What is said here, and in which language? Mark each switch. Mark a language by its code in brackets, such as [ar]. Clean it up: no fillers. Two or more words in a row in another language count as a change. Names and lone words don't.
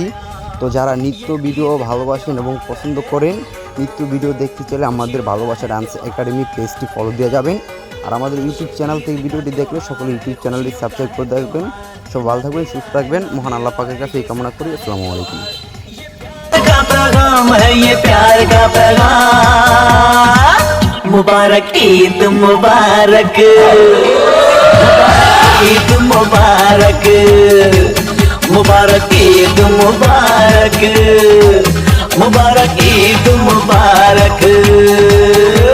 [bn] তো যারা নৃত্য ভিডিও ভালোবাসেন এবং পছন্দ করেন, নৃত্য ভিডিও দেখতে চাইলে আমাদের ভালোবাসা ডান্স একাডেমি পেজটি ফলো দিয়ে যাবেন। আর আমাদের ইউটিউব চ্যানেল থেকে ভিডিওটি দেখলে সকলে ইউটিউব চ্যানেলটি সাবস্ক্রাইব করে দেখবেন। সব ভালো থাকবেন, সুস্থ থাকবেন, মহান আল্লাহ পাকের কাছে এই কামনা করি। [ar] السلام عليكم. [hi] मुबारक ईद मुबारक, ईद मुबारक, मुबारक ईद मुबारक, मुबारक ईद मुबारक।